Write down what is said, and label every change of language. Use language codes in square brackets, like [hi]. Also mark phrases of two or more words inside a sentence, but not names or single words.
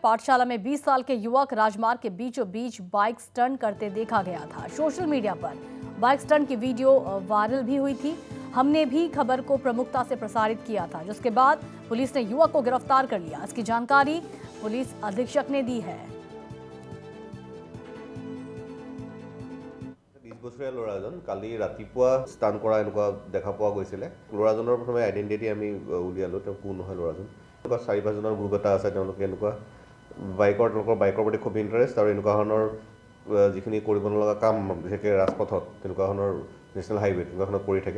[hi] पाठशाला में 20 साल के युवक राजमार्ग के बीचों बीच बाइक स्टंट करते देखा गया था। [en] social media [hi] पर [en] bike stunt [hi] की वीडियो वायरल भी हुई थी। हमने भी खबर को प्रमुखता से प्रसारित किया था, जिसके बाद पुलिस ने युवक को गिरफ्तार कर लिया। इसकी जानकारी पुलिस अधीक्षक ने दी है। [as] 20 বছৰীয়া ল'ৰাজন কালি ৰাতিপুৱা স্টান কৰা এনেকুৱা দেখা পোৱা গৈছিলে। ল'ৰাজনৰ প্ৰথমে আইডেন্টিটি আমি উলিয়ালো, তেওঁ কোন হয় ল'ৰাজন। এনেকুৱা 4-5 জনৰ গ্ৰুপ এটা আছে, তেওঁলোকে এনেকুৱা বাইকৰ প্ৰতি খুব ইণ্টাৰেষ্ট আৰু এনেকুৱা ধৰণৰ যিখিনি কৰিব নলগা কাম বিশেষকৈ ৰাজপথত তেনেকুৱা ধৰণৰ [en] national highway [as] তেনেকুৱা কৰি থাকে।